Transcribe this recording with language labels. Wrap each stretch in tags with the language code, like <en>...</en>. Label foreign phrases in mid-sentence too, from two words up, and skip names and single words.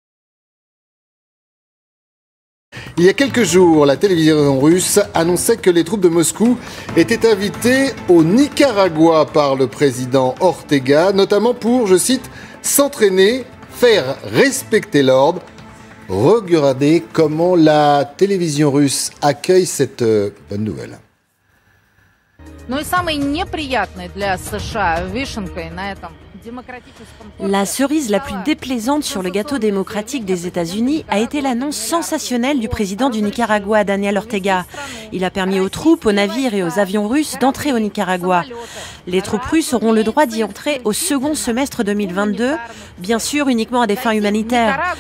<fr>Il y a quelques jours, la télévision russe annonçait que les troupes de Moscou étaient invitées au Nicaragua par le président Ortega, notamment pour, je cite, s'entraîner, faire respecter l'ordre. Regardez comment la télévision russe accueille cette bonne nouvelle.</fr> <ru>Ну и самой неприятной для США вишенкой на этом</ru> <fr>La cerise la plus déplaisante sur le gâteau démocratique des États-Unis a été l'annonce sensationnelle du président du Nicaragua, Daniel Ortega. Il a permis aux troupes, aux navires et aux avions russes d'entrer au Nicaragua. Les troupes russes auront le droit d'y entrer au second semestre 2022, bien sûr uniquement à des fins humanitaires.</fr>